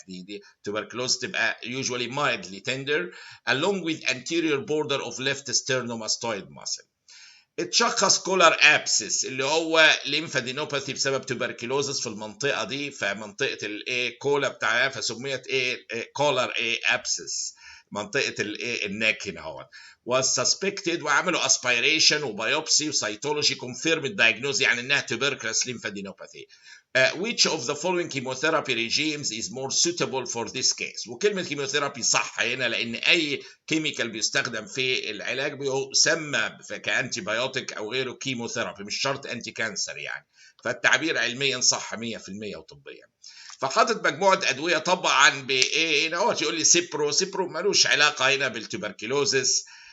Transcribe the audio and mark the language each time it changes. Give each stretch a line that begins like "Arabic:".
Arabic: دي تبركلوز تبقى
English: usually mildly tender along with anterior border of left sternomastoid muscle.
Arabic: اتشخص كولر ابسس اللي هو ليمفادينوباثي بسبب توبركلوزس في المنطقه دي، فمنطقه الايه كولا بتاعها فسميت ايه كولر ايه ابسس، منطقه الايه الناك هنا اهوت.
English: was suspected
Arabic: وعملوا aspiration وبيوبسي وسيتولوجي
English: confirmed diagnosis
Arabic: يعني انها
English: tuberculous lymphadenopathy. Which of the following chemotherapy regimes is more suitable for this case؟
Arabic: وكلمة كيموثيرابي صح هنا، لأن أي كيميكال بيستخدم في العلاج بيسمى كأنتي بايوتيك أو غيره كيموثيرابي، مش شرط أنتي كانسر يعني. فالتعبير علميا صح 100% وطبيا. فحاطط مجموعة أدوية طبعا بإيه هنا هو يقول لي سيبرو ملوش علاقة هنا بالتوبركلوزس.